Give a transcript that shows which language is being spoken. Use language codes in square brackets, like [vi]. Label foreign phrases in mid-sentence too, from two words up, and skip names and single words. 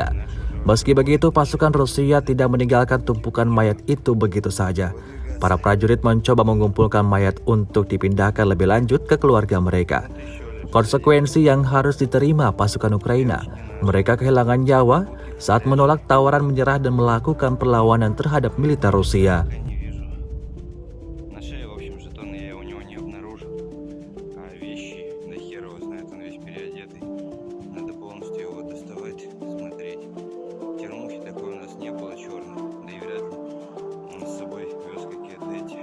[id] Meski begitu, pasukan Rusia tidak meninggalkan tumpukan mayat itu begitu saja. Para prajurit mencoba mengumpulkan mayat untuk dipindahkan lebih lanjut ke keluarga mereka. Konsekuensi yang harus diterima pasukan Ukraina. Mereka kehilangan nyawa saat menolak tawaran menyerah dan melakukan perlawanan terhadap militer Rusia. [ru] На шее, в общем, жетоны я у него не обнаружил. А вещи, да хер его знает, он весь переодетый. Надо полностью его доставать, смотреть. Термухи такой у нас не было черный, да и вряд ли. Он с собой вез какие-то эти.